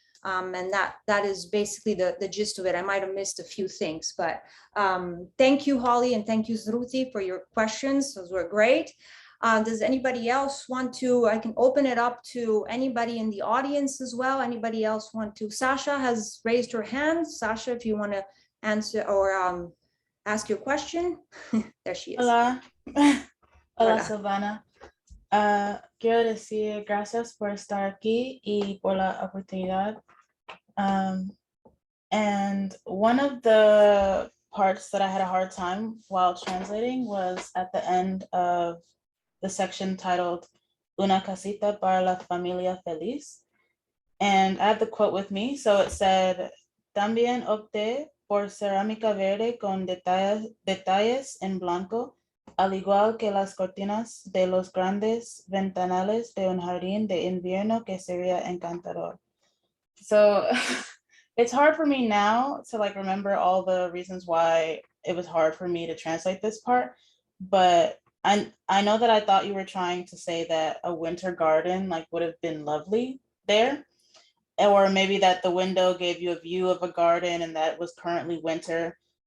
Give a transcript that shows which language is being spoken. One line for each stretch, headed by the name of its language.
English: And that is basically the gist of it. I might have missed a few things, but thank you, Holly, and thank you, Zruti, for your questions. Those were great. Does anybody else want to, I can open it up to anybody in the audience as well. Anybody else want to? Sasha has raised her hand. Sasha, if you want to answer or ask your question. There she is.
Spanish: Hola. Hola, Hola. Silvana. Quiero decir gracias por estar aquí y por la oportunidad.
English: And one of the parts that I had a hard time while translating was at the end of the section titled Una casita para la familia feliz. And I have the quote with me. So it said,
Spanish: también opté por cerámica verde con detalles en blanco, al igual que las cortinas de los grandes ventanales de un jardín de invierno que sería encantador.
English: So it's hard for me now to like remember all the reasons why it was hard for me to translate this part, but I know that I thought you were trying to say that a winter garden like would have been lovely there, or maybe that the window gave you a view of a garden and that was currently winter.